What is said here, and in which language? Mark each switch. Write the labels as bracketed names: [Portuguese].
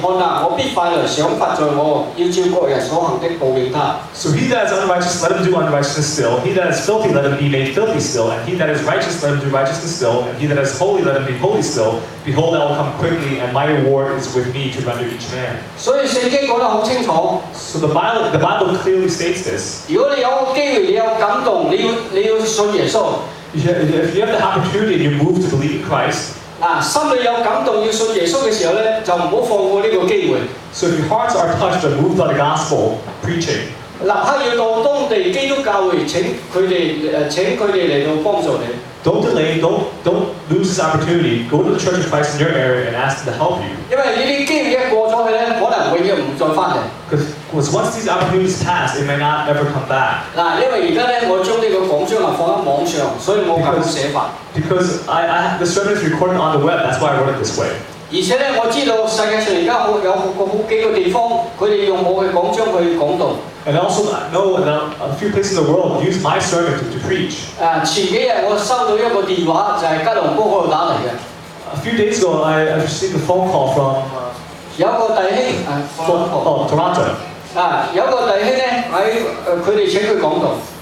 [Cantonese] 看啊，我必快來賞罰在我，要照各人所行的報應他。 [English] So he that is unrighteous, let him do unrighteousness still. He that is filthy, let him be made filthy still. And he that is righteous, let him do righteousness still. And he that is holy, let him be be holy still, behold, I will come quickly, and my reward is with me to render each man. [Cantonese] 所以聖經講得好清楚。 [English] So the Bible clearly states this. [Cantonese] 如果你有個機會，你有感動，你要信耶穌。 [English] If you have the opportunity and you move to believe in Christ, [Cantonese] 心裏有感動要信耶穌嘅時候咧，就唔好放過呢個機會。 [English] so if your hearts are touched and moved by the gospel preaching, [Cantonese] 立刻要到當地基督教會請佢哋嚟到幫助你。 [English] don't delay, don't lose this opportunity. Go to the Church of Christ in your area and ask them to help you. [Cantonese] 因為呢啲機會一過咗去咧，可能永遠唔再翻嚟。 [English] Because once these opportunities pass, it may not ever come back. [Cantonese] 因為而家咧，我將呢個講章放喺網上，所以我咁樣寫法。 [English] Because the sermon is recorded on the web, that's why I wrote it this way. [Cantonese] 而且咧，我知道世界上而家好幾個地方，佢哋用我嘅講章去講道。 [English] And also I know a few places in the world use my sermon to preach. [Cantonese] 前幾日我收到一個電話，就係吉隆坡嗰度打嚟嘅。 [English] A few days ago, I received a phone call from [Cantonese] 有個弟兄 [English] Toronto. [Cantonese] 有個弟兄咧佢哋請佢講道。